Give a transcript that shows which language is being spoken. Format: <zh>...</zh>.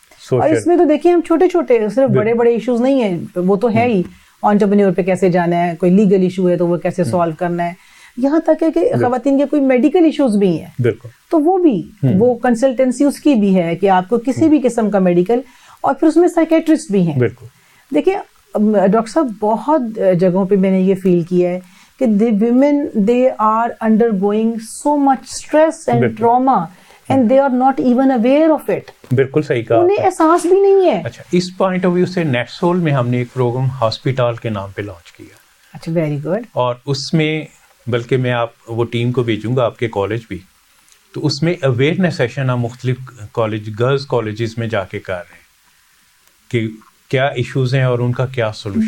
<ur>اور اس میں تو دیکھیے ہم چھوٹے چھوٹے صرف بڑے بڑے ایشوز نہیں ہیں, وہ تو ہے ہی, انٹرپرینیور پہ کیسے جانا ہے, کوئی لیگل ایشو ہے تو وہ کیسے سالو کرنا ہے, یہاں تک ہے کہ خواتین کے کوئی میڈیکل ایشوز بھی ہیں, بالکل, تو وہ بھی وہ کنسلٹنسی اس کی بھی ہے کہ آپ کو کسی بھی قسم کا میڈیکل, اور پھر اس میں سائیکیٹرسٹ بھی ہیں. دیکھیے ڈاکٹر صاحب بہت جگہوں پہ میں نے یہ فیل کیا ہے کہ</ur> <en>the women they are undergoing so much stress and trauma and they are not even aware of it.</en> <ur>بالکل صحیح کہا, انہیں احساس بھی نہیں ہے. اچھا, اس پوائنٹ آف ویو سے نیٹ سول میں ہم نے ایک پروگرام ہاسپٹال کے نام پہ لانچ کیا. اچھا,</ur> <en>Very good.</en> <ur>اور اس میں بلکہ میں وہ ٹیم کو بھیجوں گا آپ کے کالج بھی, تو اس میں اویئرنیس سیشن ہم مختلف کالج, گرلز کالجز میں جا کے کر رہے ہیں کہ کیا ایشوز ہیں اور ان کا کیا سولوشن.</ur>